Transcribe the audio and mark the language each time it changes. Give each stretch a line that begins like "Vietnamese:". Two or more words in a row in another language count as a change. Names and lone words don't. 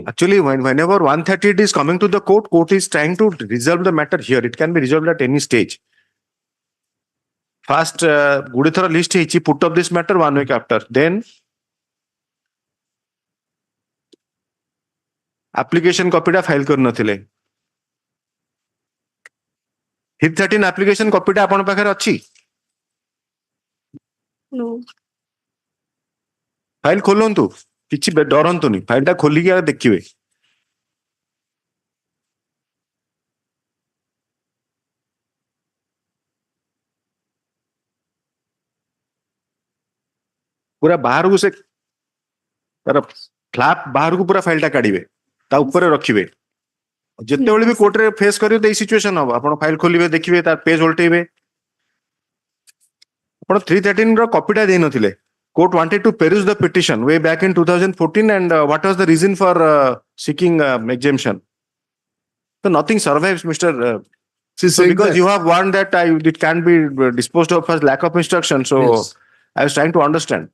English: Actually, whenever 138 is coming to the court is trying to resolve the matter here. It can be resolved at any stage. First, Gudithara list he put up this matter 1 week after. Then, application copy ta file
Odia: କର ନଥିଲେ. HIT 13
English: application copy
Odia: ଟା ଆପଣ ପାଖରେ ଅଛି?
English: No.
Odia: File kholonthu. କିଛି ଡରନ୍ତୁନି, ଫାଇଲଟା ଖୋଲିକି ଦେଖିବେ। ପୁରା ବାହାରକୁ ସେ ତାର ଫ୍ଲାପ ବାହାରକୁ ପୁରା ଫାଇଲଟା କାଢିବେ, ତା ଉପରେ ରଖିବେ। ଯେତେବେଳେ ବି କୋର୍ଟରେ ଫେସ୍ କରିବେ ତ ଏଇ ସିଚୁଏସନ ହବ। ଆପଣ ଫାଇଲ ଖୋଲିବେ, ଦେଖିବେ, ତାର ପେଜ ଓଲଟେଇବେ। ଆପଣ 313 ର କପିଟା ଦେଇନଥିଲେ।
English: Court wanted to peruse the petition way back in 2014 and what was the reason for seeking exemption? So nothing survives, Mr. So because you have warned that it can be disposed of as lack of instruction. So yes. I was trying to understand.